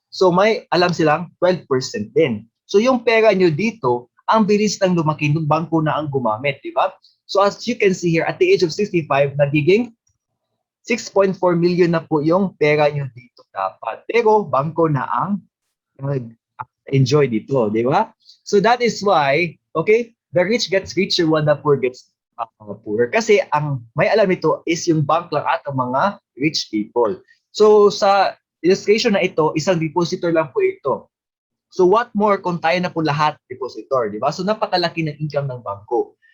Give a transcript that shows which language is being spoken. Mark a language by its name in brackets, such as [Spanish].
[Filipino] So may alam silang 12% din. So yung pera nyo dito, ang bilis ng lumaki ng bangko na ang gumamit, di ba? [English] So as you can see here, at the age of 65, [Filipino] nagiging 6.4 million na po yung pera nyo dito dapat. Pero bangko na ang enjoy dito, di ba? [English] So that is why, okay, the rich gets richer while the poor gets poorer. [Filipino] Kasi ang may alam ito is yung bank lang at ang mga rich people. So sa illustration na ito, isang depositor lang po ito. So what more kung tayo na po lahat depositor, di ba? So napakalaki ng income ng bangko.